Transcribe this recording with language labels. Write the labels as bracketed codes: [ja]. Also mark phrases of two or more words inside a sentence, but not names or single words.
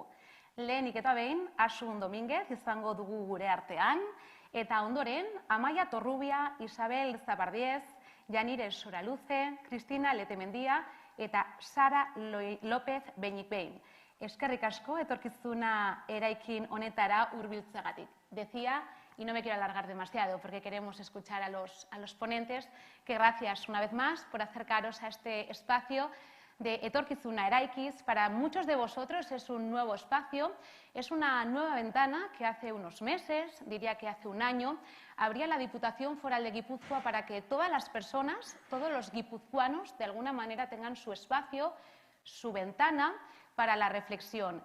[eu] Lehenik eta behin, Asun Dominguez izango dugu gure artean, eta ondoren, Amaia Torrubia, Isabel Zabardiez, Janire Soraluze, Cristina Letemendia eta Sara López Beñikbein. Eskerrik asko, Etorkizuna Eraikin honetara hurbiltzeagatik. [es] Decía, y no me quiero alargar demasiado porque queremos escuchar a los ponentes, que gracias una vez más por acercaros a este espacio de Etorkizuna Eraikiz. Para muchos de vosotros es un nuevo espacio, es una nueva ventana que hace unos meses, diría que hace un año, abría la Diputación Foral de Guipúzcoa para que todas las personas, todos los guipuzcoanos, de alguna manera tengan su espacio, su ventana para la reflexión.